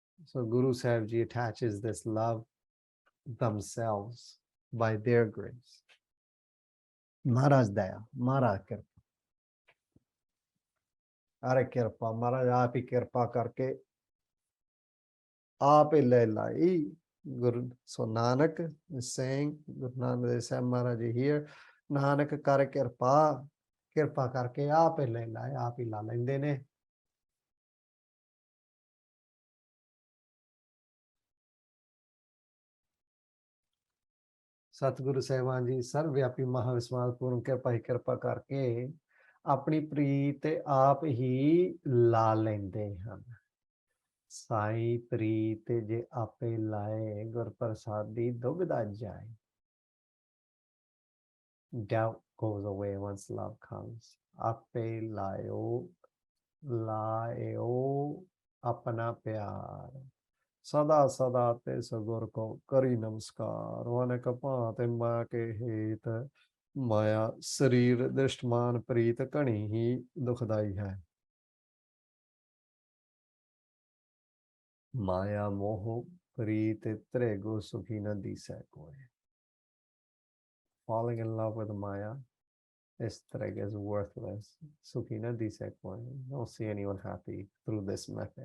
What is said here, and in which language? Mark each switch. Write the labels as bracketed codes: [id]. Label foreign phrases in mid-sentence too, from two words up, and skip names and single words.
[en] So Guru Sahib Ji attaches this love themselves by their grace. [pa] ਮਹਾਰਾਜ ਦਇਆ, ਮਹਾਰਾਜ ਕਿਰਪਾ. ਅਰੇ ਕਿਰਪਾ, ਮਹਾਰਾਜ ਆਪ ਹੀ ਕਿਰਪਾ ਕਰਕੇ ਆਪ ਹੀ ਲੈ ਲਈ. [en] Guru, so Nanak is saying, [pa] Guru Nanak Sahib Maharaj Ji here, ਨਾਨਕ ਕਰ ਕਿਰਪਾ, ਕਿਰਪਾ ਕਰਕੇ ਆਪ ਹੀ ਲੈ ਲਈ, ਆਪ ਹੀ ਲਾ ਲੈਂਦੇ ਨੇ. ਸਤਿਗੁਰੂ ਸਾਹਿਬਾਨ ਜੀ ਸਰਬਵਿਆਪੀ ਮਹਾਵਿਸ਼ਵਾਸ ਪੂਰਨ ਕਿਰਪਾ ਹੀ ਕਿਰਪਾ ਕਰਕੇ ਅਪਣੀ ਪ੍ਰੀਤ ਆਪ ਹੀ ਲਾ ਲੈਂਦੇ ਹਨ ਸਾਈ ਪ੍ਰੀਤ ਜੇ ਆਪੇ ਲਾਏ ਗੁਰ ਪ੍ਰਸਾਦੀ ਦੁਬਦਾ ਜਾਏ [en] doubt goes away once love comes [pa] ਆਪੇ ਲਾਇਓ ਆਪਣਾ ਪਿਆਰ ਸਦਾ ਸਦਾ ਤੇ ਸਗੁਰ ਕੋ ਕਰੀ ਨਮਸਕਾਰ ਅਨੇਕ ਭਾਂਤ ਮਾਇਆ ਕੇ ਹੇਤ ਮਾਇਆ ਸਰੀਰ ਦ੍ਰਿਸ਼ਟਮਾਨ ਪ੍ਰੀਤ ਘਨੀ ਹੀ ਦੁਖਦਾਈ ਹੈ ਮਾਇਆ ਮੋਹ ਪ੍ਰੀਤ ਤ੍ਰੈਗੋ ਸੁਖੀ ਨ ਦਿਸੈ ਕੋਇ [en] falling in love with Maya is treg is worthless [pa] ਸੁਖੀ ਨ ਦਿਸੈ ਕੋਇ [en] don't see anyone happy through this method.